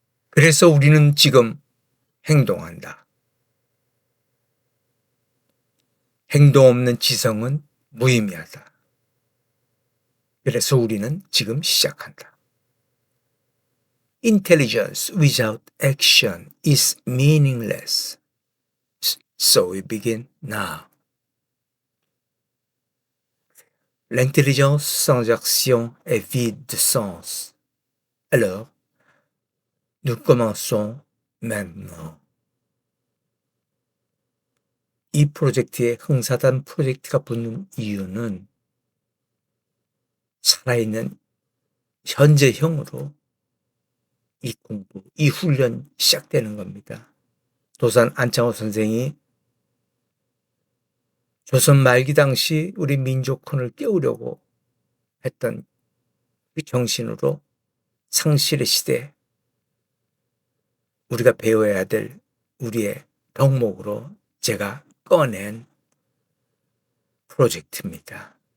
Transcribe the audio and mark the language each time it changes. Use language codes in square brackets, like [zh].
[ko] 그래서 우리는 지금 행동한다. 행동 없는 지성은 무의미하다. 그래서 우리는 지금 시작한다. [en] Intelligence without action is meaningless. So we begin now. [fr] L'intelligence sans action est vide de sens. Alors, nous commençons maintenant. [ko] 이 프로젝트에 흥사단 프로젝트가 붙는 이유는 살아있는 현재형으로 이 공부, 이 훈련 시작되는 겁니다. 도산 안창호 선생이 조선 말기 당시 우리 민족혼을 깨우려고 했던 그 정신으로 상실의 시대, 우리가 배워야 될 우리의 덕목으로 제가 꺼낸 프로젝트입니다.